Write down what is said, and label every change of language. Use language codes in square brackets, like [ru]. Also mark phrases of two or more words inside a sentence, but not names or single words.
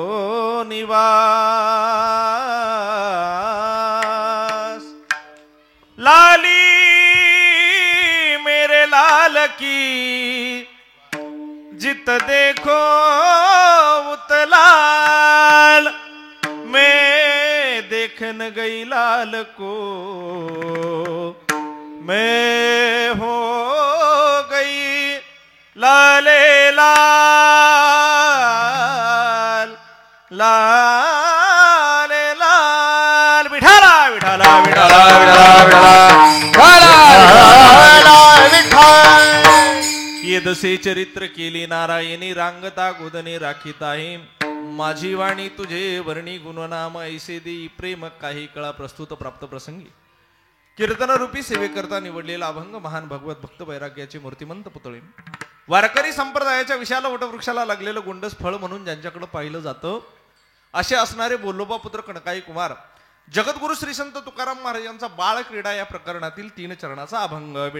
[hi] निवास लाली मेरे लाल की जित देखो उतलाल मैं देखन गई लाल को मैं हो गई लाले लाल लाले लाल विठाला विठाला विठाला [mr] येदसे चरित्र केली नारायणी रांगता गोदने राखीत आहे माझी वाणी तुझे वर्णी गुणनाम ऐसे देई प्रेम काही कळा प्रस्तुत प्राप्त प्रसंगी कीर्तन रूपी सेवेकरता निवडलेला अभंग महान भगवत भक्त वैराग्याचे मूर्तिमंत पुतळे वारकरी संप्रदायाच्या विशाल वटवृक्षाला लागलेलं गोंडस फळ म्हणून ज्यांच्याकडे पाहिलं जातं असे असणारे बोलोबा पुत्र कणकाई कुमार जगद्गुरु श्री संत तुकाराम महाराजांचा बाळ क्रीडा या प्रकरणातील 3 चरणाचा अभंग